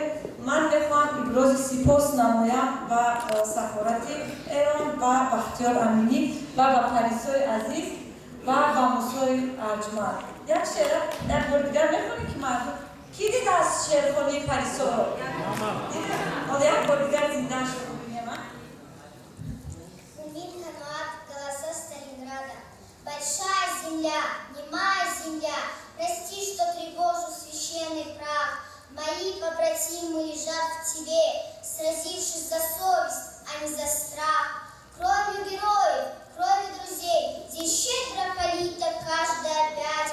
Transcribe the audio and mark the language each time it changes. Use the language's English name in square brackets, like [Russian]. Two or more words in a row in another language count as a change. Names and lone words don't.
[Tajik] ман мехоҳам ибрози сипос намоям ба сафорати Эрон ва Бахтиёр Аминӣ ва ба Парисои азиз ва ба Мусои Арҷманд. Як шеъра як бор дигар мехонем ки мардум ки дидааст шеърхонии Парисоро? Ҳоло як бор дигар зиндаашро бубинем. [Russian] Умин каноат голоса Сталинграда. Большая земля, немая земля, прости, что тревожу священный прах. Мои побратимы лежат в тебе, сразившись за совесть, а не за страх. Кровью героев, кровью друзей, здесь щедро полита каждая пять.